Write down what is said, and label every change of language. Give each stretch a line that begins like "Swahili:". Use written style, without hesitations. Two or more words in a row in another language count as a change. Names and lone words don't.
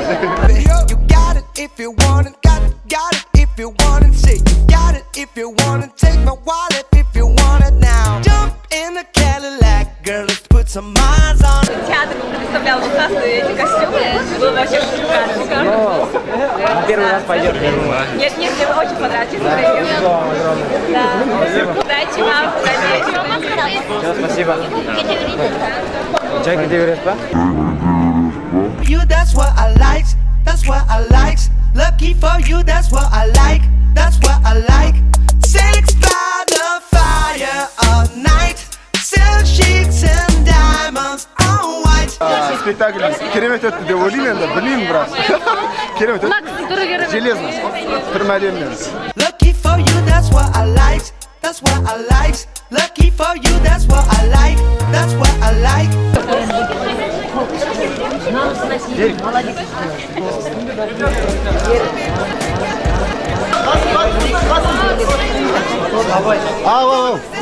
English: You got it if you want it, got it if you want it, say you got it if you want it, take my wallet if you want it now. Jump in the Cadillac, girl, let's put some miles on it.
Russian: Театр представлял эти костюмы, было вообще шикарно. Первый раз пойдет. Нет, мне очень понравилось, честно говоря. Да. Удачи вам, Спасибо. Чай где берешь, па?
English: You, that's what I like, that's what I like. Lucky for you, that's what I like, that's what I like. Six by the fire all night, silk sheets and diamonds on white.
Kazakh: Спектакль керемет өтті деп ойлаймын енді, білмеймін бірақ. Керемет өтті. Железно. Түрім әдеммен.
English: Lucky for you, that's what I like, that's what I like. Lucky for you, that's what I like, that's what I like. Ау.